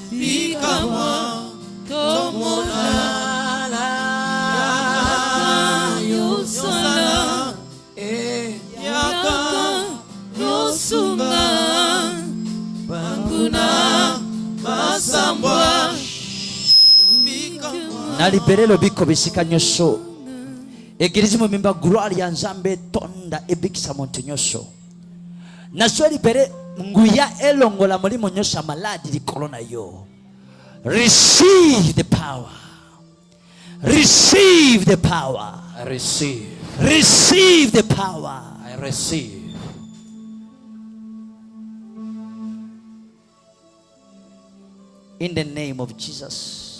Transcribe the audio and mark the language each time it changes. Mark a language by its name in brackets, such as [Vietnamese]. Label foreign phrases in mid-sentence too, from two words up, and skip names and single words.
[Lingala] tomona yaka yosala yaka yosunga banguna basambwa na liberelo biko bisika nyoso egirizi mu mimba gloire ya Nzambe tonda ebikisa monto nyoso na so libere nguya elongola mulimo nyoso maladi likolo na yo. [English] Receive the power, receive the power, I receive. receive the power. I receive. In the name of Jesus.